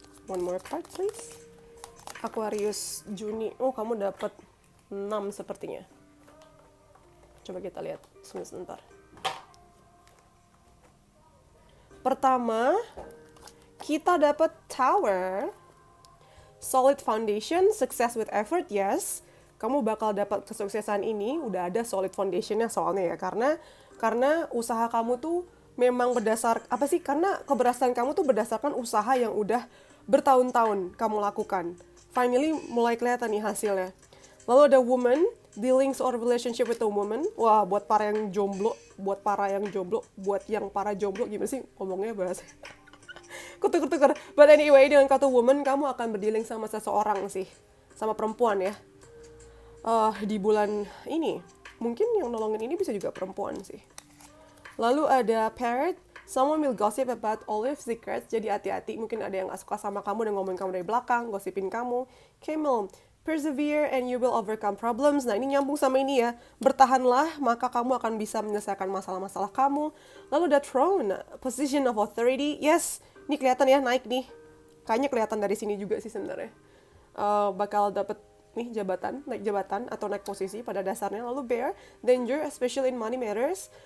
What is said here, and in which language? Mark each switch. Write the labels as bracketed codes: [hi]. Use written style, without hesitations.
[en] One more card, please. Aquarius Juni. [id] Oh, kamu dapat 6 sepertinya. Coba kita lihat sebentar. Pertama, kita dapat Tower. [en] Solid foundation, success with effort, yes. [id] Kamu bakal dapat kesuksesan ini, udah ada solid foundationnya soalnya ya. Karena usaha kamu tuh memang karena keberhasilan kamu tuh berdasarkan usaha yang udah bertahun-tahun kamu lakukan. Finally, mulai kelihatan nih hasilnya. Lalu ada [en] woman, dealings or relationship with a woman. [id] Wah, buat para yang jomblo, buat yang para jomblo, gimana sih ngomongnya bahasa? Kutuk-kutuk. [en] But anyway, [id] dengan kartu woman, kamu akan berdealing sama seseorang sih. Sama perempuan ya. Di bulan ini. Mungkin yang nolongin ini bisa juga perempuan sih. Lalu ada parrot. [en] Someone will gossip about all your secrets. [id] Jadi hati-hati. Mungkin ada yang gak suka sama kamu dan ngomongin kamu dari belakang. Gosipin kamu. Camel. [en] Persevere and you will overcome problems. [id] Nah ini nyambung sama ini ya. Bertahanlah, maka kamu akan bisa menyelesaikan masalah-masalah kamu. Lalu ada throne. [en] Position of authority. Yes. [id] Ini kelihatan ya, naik nih. Kayaknya kelihatan dari sini juga sih sebenarnya. Bakal dapet nih naik jabatan atau naik posisi pada dasarnya. [en] Lalu bear, danger, especially in money matters.